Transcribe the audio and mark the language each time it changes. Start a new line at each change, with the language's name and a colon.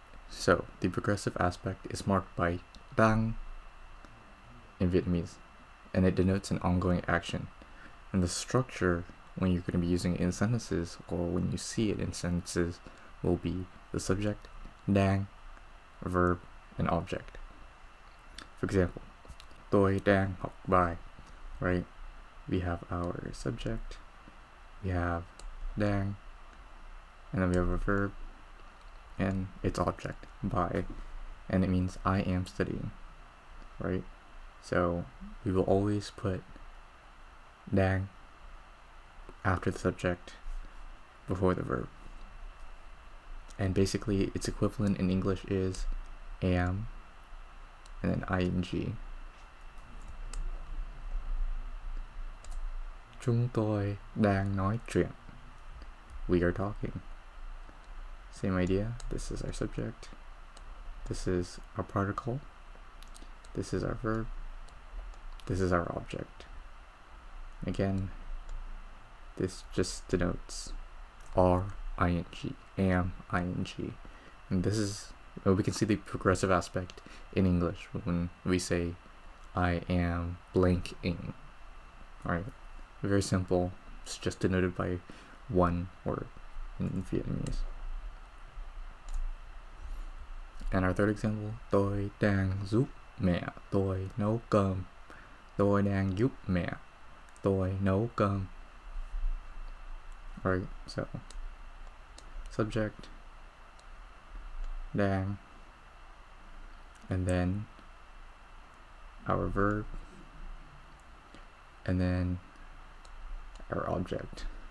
English: So the progressive aspect is marked by đang in Vietnamese, and it denotes an ongoing action. And the structure, when you're going to be using it in sentences or when you see it in sentences, will be the subject, đang, verb, and object. For example,
Vietnamese: tôi đang học bài, right?
English: We have our subject, we have đang, and then we have a verb and its object, bài, and it means I am studying, right? So we will always put đang after the subject before the verb. And basically its equivalent in English is am and then ing.
Vietnamese: Chúng tôi đang nói chuyện.
English: We are talking. Same idea. This is our subject. This is our particle. This is our verb. This is our object. Again, this just denotes ing, am, ing. And this is, we can see the progressive aspect in English when we say I am blanking. Alright, very simple. It's just denoted by one word in Vietnamese. And our third example,
Vietnamese: tôi đang giúp mẹ tôi nấu cơm. Tôi đang giúp mẹ tôi nấu cơm.
English: Alright, so subject, đang, and then our verb, and then our object.